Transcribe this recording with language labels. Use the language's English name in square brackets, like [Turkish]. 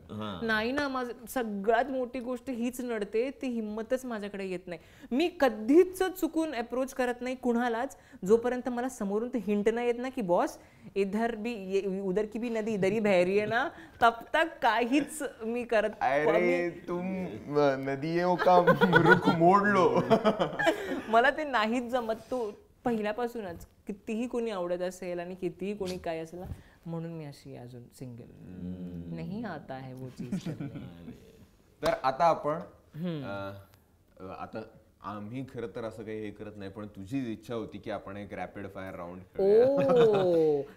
[Marathi] नाही ना, माझं सगळ्यात मोठी गोष्ट हीच नडते, ती हिंमतच माझ्याकडे येत नाही. मी कधीच चुकून अप्रोच करत नाही कुणालाच जोपर्यंत मला समोरून ते हिंट नाही येत ना की [Hindi] बॉस उधर की भी नदी इधर ही बह रही है ना, तब तक [Marathi] काहीच मी करत. [Hindi] अरे तुम नदियों का रुख मोड लो. [Marathi] मला ते नाहीच जमत. तो पहिल्यापासूनच कितीही कोणी आवडत असेल आणि कितीही कोणी काय असेल ना, म्हणून मी अशी अजून सिंगल नाही आता आहे वो चीज. तर आता आपण आता आम्ही खरं तर असं काही हे करत नाही, पण तुझी इच्छा होती की आपण एक रॅपिड फायर राऊंड खेळूया.